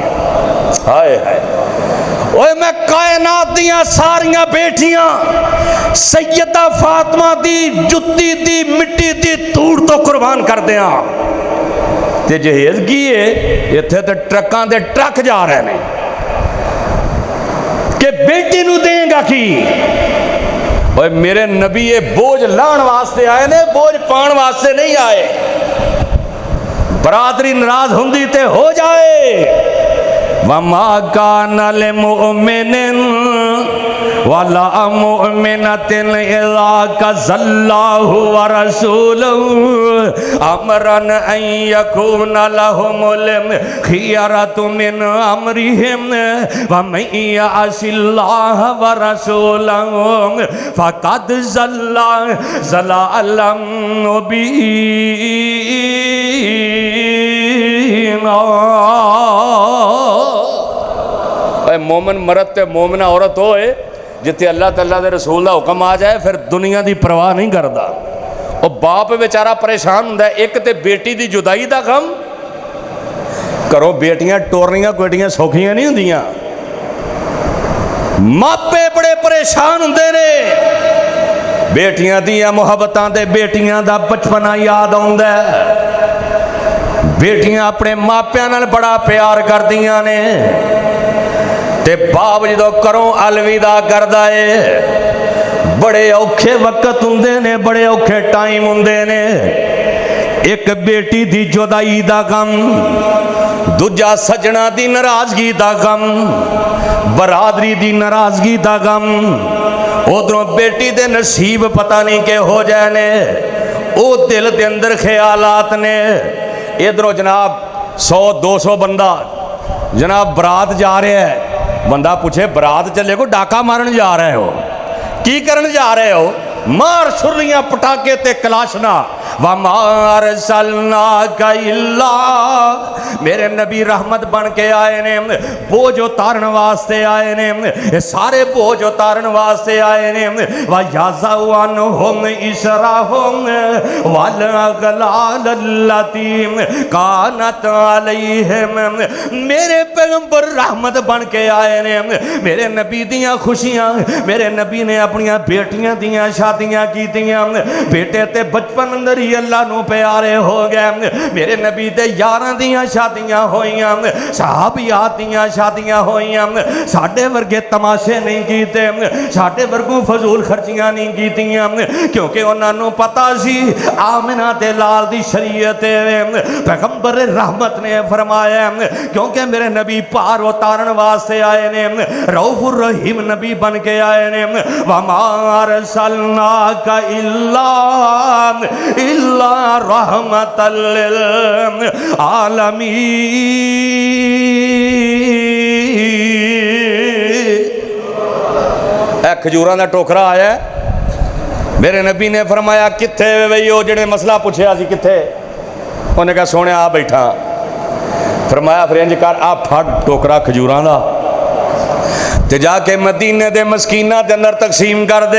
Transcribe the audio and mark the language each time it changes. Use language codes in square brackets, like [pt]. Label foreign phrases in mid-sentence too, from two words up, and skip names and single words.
[pa] ہائے ہائے اوے میں کائنات دیاں ساریاں بیٹیاں سیدہ فاطمہ دی جتی دی مٹی دی توڑ تو قربان کر دیاں. تے جہیز کیے اتھے تے ٹرکاں دے ٹرک جا رہے ہیں کہ بیٹی نو دیں گا کی. اوے میرے نبی یہ بوجھ لان واسطے آئے نے, بوجھ پان واسطے نہیں آئے. برادری ناراض ہوندی تے ہو جائے. [ar] وَمَا كَانَ لِمُؤْمِنٍ وَلَا مُؤْمِنَةٍ إِذَا قَضَى اللَّهُ وَرَسُولُهُ أَمْرًا أَن يَكُونَ لَهُمُ الْخِيَرَةُ مِنْ أَمْرِهِمْ وَمَن يَعْصِ اللَّهَ وَرَسُولَهُ فَقَدْ ضَلَّ ضَلَالًا مُبِينًا. [pa] مومن مرد تے مومنہ عورت ہوئے جتے اللہ تعالیٰ دے رسول دا حکم آ جائے پھر دنیا دی پرواہ نہیں کردا. اور باپ بیچارہ پریشان ہوندا ہے. ایک تے بیٹی دی جدائی دا غم, کرو بیٹیاں ٹورنیاں کوٹیاں سوکھیاں نہیں ہوندیاں. ماپے بڑے پریشان ہوندے نے. بیٹیاں دیاں محبتاں دے بیٹیاں دا بچپنا یاد آوندا ہے. بیٹیاں اپنے ماپیاں نال بڑا پیار کردیاں نے تے باپ جدو کروں الوداع کردا ہے بڑے اوکھے وقت ہوندے نے, بڑے اوکھے ٹائم ہوندے نے. ایک بیٹی دی جدائی دا غم, دوجا سجنا دی ناراضگی دا غم, برادری دی ناراضگی دا غم, ادھروں بیٹی دے نصیب پتہ نہیں کہ ہو جائے نے, او دل دے اندر خیالات نے. ادھروں جناب 100-200 بندہ جناب برات جا رہے ہے. بندہ پوچھے برات چلے کو ڈاکہ مارن جا رہے ہو, کی کرن جا رہے ہو؟ مار چھرلیاں پٹاخے تے کلاشنا. [ar] وما أرسلناك إلا, [pa] میرے نبی رحمت بن کے آئے نے، بوجھ اتارن واسطے آئے نے، یہ سارے بوجھ اتارن واسطے آئے نے. [ar] ويضع عنهم إصرهم والأغلال التي كانت عليهم, [pa] میرے پیغمبر رحمت بن کے آئے نے. میرے نبی دیاں خوشیاں، میرے نبی نے اپنیاں بیٹیاں دیاں شادیاں کیتیاں، بیٹے تے بچپن اندر ہی اللہ نوں پیارے ہو گئے. میرے نبی دے یاراں دیاں شادیاں ہوئیاں، صحابیات دیاں شادیاں ہوئیاں. ساڈے ورگے تماشے نہیں کیتے، ساڈے ورگوں فضول خرچیاں نہیں کیتیاں، کیونکہ اونہاں نوں پتہ سی آمنہ تے لال دی شریعت پیغمبر رحمت نے فرمایا، کیونکہ میرے نبی پار اتارن واسطے آئے نے، رؤف الرحیم نبی بن کے آئے نے. [ar] وما أرسلناك إلا رحمة للعالمين. [pa] کھجوراں دا ٹوکرا آیا، میرے نبی نے فرمایا کتھے بئی او جیہڑے مسئلہ پچھیا سی کتھے? اونہاں کہا سونے آ بیٹھا. فرمایا فیر انج کر، آ پھڑ ٹوکرا کھجوراں دا تے جا کے مدینے دے مسکیناں دے اندر تقسیم کر دے.